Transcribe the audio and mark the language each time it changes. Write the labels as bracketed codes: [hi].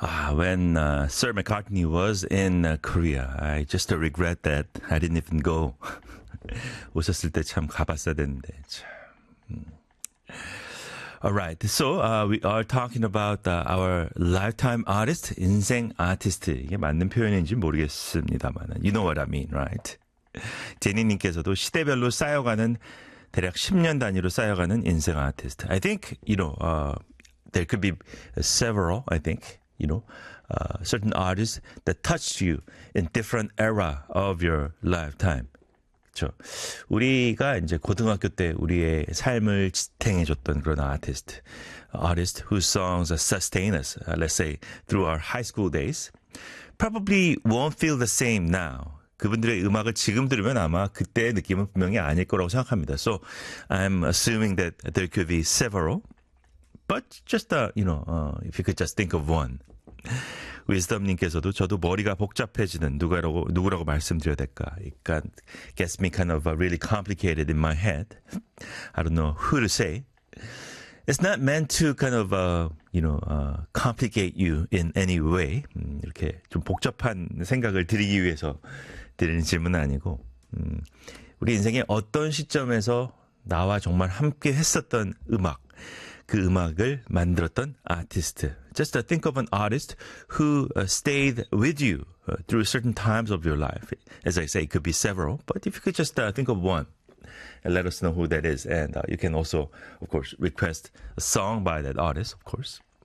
[en] When Sir McCartney was in Korea, I just regret that I didn't even go. [ko] 오셨을 때 참 가봤어야 됐는데. [en] Alright, so we are talking about our lifetime artist, [ko] 인생 아티스트. [en] 이게 맞는 표현인지 모르겠습니다만, you know what I mean, right? [ko] 제니님께서도 시대별로 쌓여가는 대략 10년 단위로 쌓여가는 인생 아티스트. [en] I think, you know, there could be several, I think, you know, certain artists that touched you in different era of your lifetime. [ko] 그렇죠. 우리가 이제 고등학교 때 우리의 삶을 지탱해줬던 그런 아티스트. [en] Artists whose songs sustain us, let's say, through our high school days, probably won't feel the same now. [ko] 그분들의 음악을 지금 들으면 아마 그때의 느낌은 분명히 아닐 거라고 생각합니다. [en] So I'm assuming that there could be several, but just you know, if you could just think of one. [ko] 위스덤님께서도 저도 머리가 복잡해지는 누구라고 말씀드려야 될까? [en] It gets me kind of really complicated in my head. I don't know who to say. It's not meant to kind of, you know, complicate you in any way. [ko] 이렇게 좀 복잡한 생각을 드리기 위해서 드리는 질문은 아니고, 우리 인생의 어떤 시점에서 나와 정말 함께 했었던 음악, 그 음악을 만들었던 아티스트. [en] Just think of an artist who stayed with you through certain times of your life. As I say, it could be several, but if you could just think of one. And let us know who that is. And you can also, of course, request a song by that artist, of course.